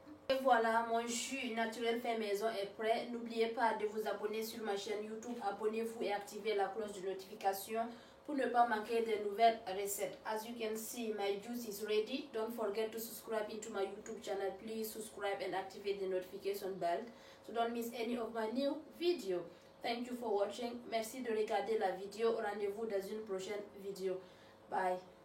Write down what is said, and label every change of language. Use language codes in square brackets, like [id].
[fr] Et voilà, mon jus naturel fait maison est prêt. N'oubliez pas de vous abonner sur ma chaîne YouTube. Abonnez-vous et activez la cloche de notification pour ne pas manquer de nouvelles recettes. [en] As you can see, my juice is ready. Don't forget to subscribe into my YouTube channel. Please subscribe and activate the notification bell so don't miss any of my new video. Thank you for watching. [fr] Merci de regarder la vidéo. Rendez-vous dans une prochaine vidéo. Bye.